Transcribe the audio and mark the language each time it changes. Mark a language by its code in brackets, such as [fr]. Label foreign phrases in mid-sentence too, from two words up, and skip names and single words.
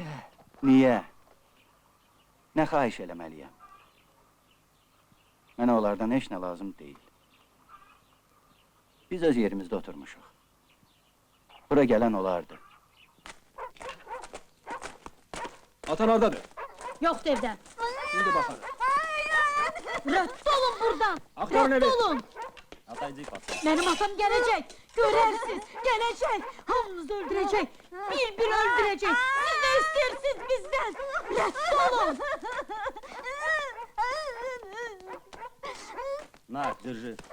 [az] Niyə? Nə xahiş eləməliyəm? Mənə onlardan heç nə lazım deyil. Biz öz yerimizdə oturmuşuq. Bura gələn olardı. Atan oradadır. Yoxdur evdə. [tr] Şimdi bakalım. [az] Rədd olun buradan. Aktarın Rədd evi. [tr] olun. Benim atam gelecek. Görərsiniz. Gelecek. Hamınızı öldürecek. Bir öldürecek. Siz ne istersiniz bizden? [az] Rədd olun. Nak, dırjı.